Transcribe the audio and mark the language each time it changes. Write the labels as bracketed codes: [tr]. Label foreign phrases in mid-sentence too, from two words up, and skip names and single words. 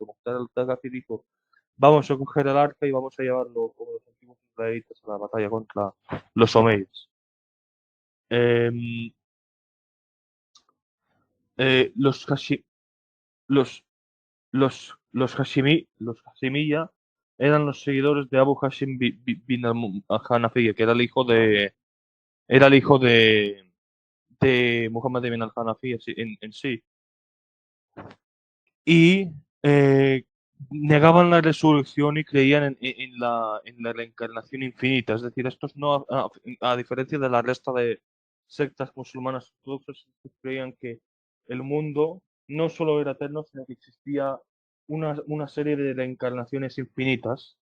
[es] Mukhtar al-Thaqafi dijo: vamos a coger el arca y vamos a llevarlo como los antiguos israelitas a la batalla contra los omeyas. Em, los, Hashi- los, los Hashimiyya eran los seguidores de Abu Hashim bin al-Hanafiya, que era el hijo de Muhammad ibn al-Hanafiya en sí. Y negaban la resurrección y creían en la reencarnación infinita. Es decir, estos no, a diferencia de la resta de sectas musulmanas ortodoxas, estos creían que el mundo no solo era eterno, sino que existía una serie de reencarnaciones infinitas.